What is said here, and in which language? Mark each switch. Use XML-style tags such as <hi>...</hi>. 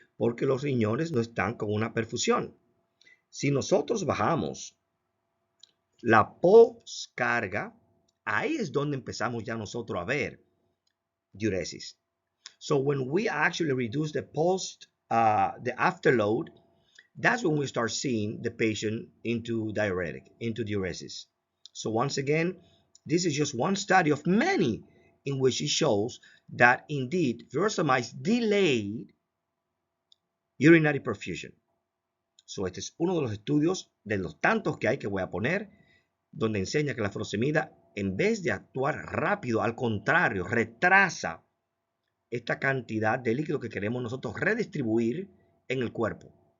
<es>porque los riñones no están con una perfusión. Si nosotros bajamos la poscarga, ahí es donde empezamos ya nosotros a ver diuresis.</es> <en>So when we actually reduce the the afterload, that's when we start seeing the patient into diuresis. So once again, this is just one study of many in which it shows that indeed furosemide delayed urinary perfusion.</en> <es>So este es uno de los estudios de los tantos que hay que voy a poner, donde enseña que la furosemida, en vez de actuar rápido, al contrario, retrasa esta cantidad de líquido que queremos nosotros redistribuir en el cuerpo.</es>